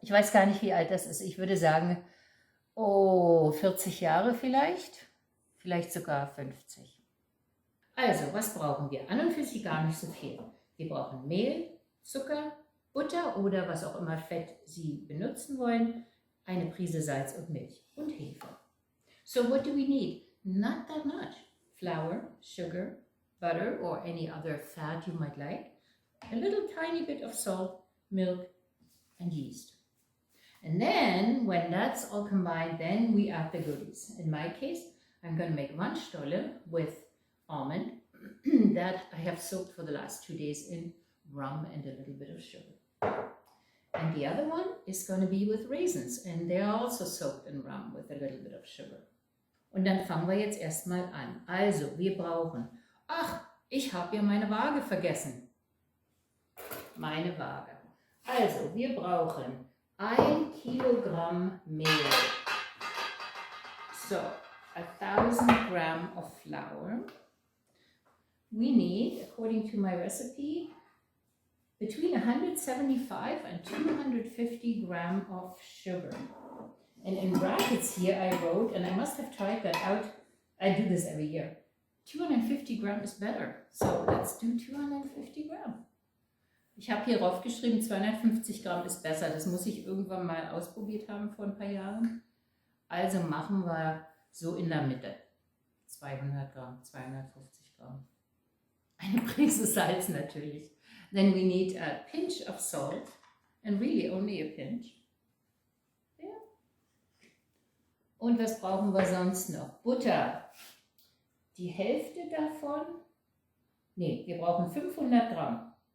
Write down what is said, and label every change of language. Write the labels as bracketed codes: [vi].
[de] Ich weiß gar nicht, wie alt das ist. Ich würde sagen, 40 Jahre vielleicht. Vielleicht sogar 50. Also, was brauchen wir? An und für sich gar nicht so viel. Wir brauchen Mehl, Zucker, Butter oder was auch immer Fett Sie benutzen wollen, eine Prise Salz und Milch und Hefe. [en] So what do we need? Not that much. Flour, sugar, butter or any other fat you might like, a little tiny bit of salt, milk, and yeast. And then when that's all combined, then we add the goodies. In my case, I'm going to make one Stolle with almond that I have soaked for the last 2 days in rum and a little bit of sugar. And the other one is going to be with raisins, and they're also soaked in rum with a little bit of sugar. [de] Und dann fangen wir jetzt erstmal an. Also, wir brauchen, ich habe ja meine Waage vergessen. Meine Waage. Also, wir brauchen 1 Kilogramm Mehl. [en] So, 1000 gram of flour. We need, according to my recipe, between 175 and 250 gram of sugar. And in brackets here I wrote, and I must have tried that out, I do this every year, 250 gram is better. So let's do 250 gram. [de] Ich habe hier drauf geschrieben, 250 Gramm ist besser. Das muss ich irgendwann mal ausprobiert haben vor ein paar Jahren. Also machen wir so in der Mitte. [en] Let's [de] 200 Gramm, 250 Gramm. Eine Prise Salz natürlich. [en] Then we need a pinch of salt, and really only a pinch. Yeah. [de] Und was brauchen wir sonst noch? Butter. Die Hälfte davon, nee, wir brauchen 500 Gramm.